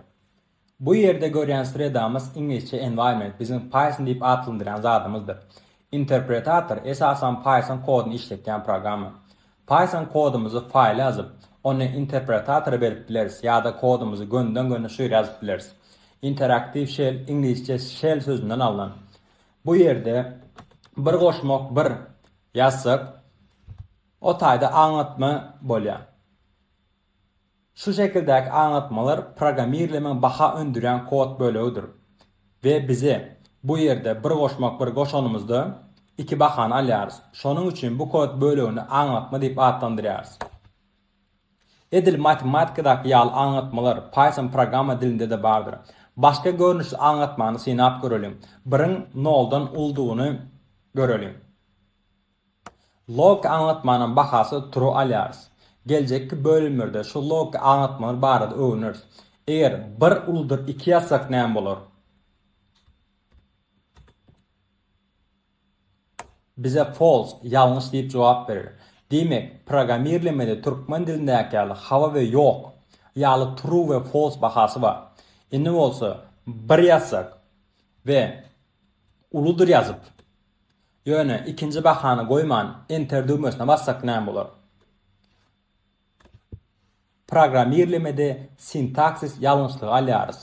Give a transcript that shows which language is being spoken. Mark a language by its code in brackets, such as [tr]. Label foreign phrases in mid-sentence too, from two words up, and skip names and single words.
[tk] Bu yerde görýän edamız İngilizce environment bizim Python diýip adlandyran zadymyzdyr. Interpretator esasan Python koduny işletýän program. Python kodumuzy faýla ýazyp, onu interpretatora berip bileriz ýa-da kodumuzy gönden-göne şeýle ýazyp bileriz. Interaktiv shell İngilizce shell sözünden alınan. Bu yerde bir goşmak bir ýazsak, o taýda aňlatma bolýar. Şu şekildäki aňlatmalar programmerlemeň baha öndüren kod bölügidir. Ve bize bu yerde bir goşmak bir goşanymyzda iki bahany alýarys. Şonuň üçin bu kod bölügini aňlatma diýip adlandyrýarys. Edil matematikadaky ýaly aňlatmalar Python programa dilinde de bardyr. Başka görnüşli aňlatmany synap görelim. Biriň noldan uldugyny görelim. Log aňlatmanyň bahasy true alýarys. Geljekki bölümlerde şu log aňlatmalar barada öwreniriz. Eger bir uldur 2 ýazsak näme bolar? Bize false, ýalňyş diýip jogap berir. Demek, programmerlemede türkmen dilindäki ýaly hawa we ýok, ýaly true we false bahasy bar. Indi bolsa bir ýazsak we uludur ýazyp, ýöne ikinji bahany goýman enter düýmesine bassak näme bolar? Programmerlemede sintaksis ýalňyşlygy alýarys.